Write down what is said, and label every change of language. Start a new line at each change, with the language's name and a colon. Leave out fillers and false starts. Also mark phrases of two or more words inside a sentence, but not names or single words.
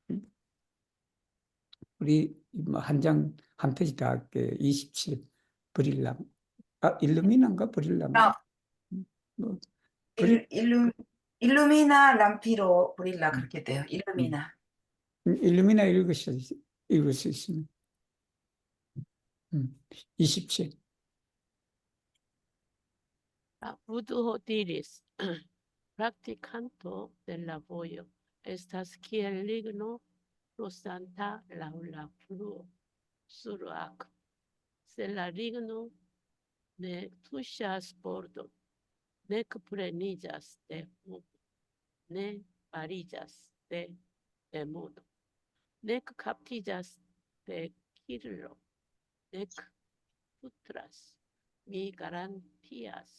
Korean: 우리 뭐 한 페이지 더 할게. 27 브릴람. 일루미나인가 브릴람. 아, 뭐 브릴, 일루 일루미나
Esperanto: lampiro brila
Korean: 그렇게 돼요. 일루미나. 일루미나 읽을 수 있습니다. 27.
Esperanto: Abuduo diris, practicanto della voio, estas kiel ligno rosanta laŭ la fluo sur akvo. Se la ligno ne tuŝas bordon, nek pleniĝas de fumo, ne fariĝas de demono, nek kaptiĝas de kirlo, nek putras, mi garantias.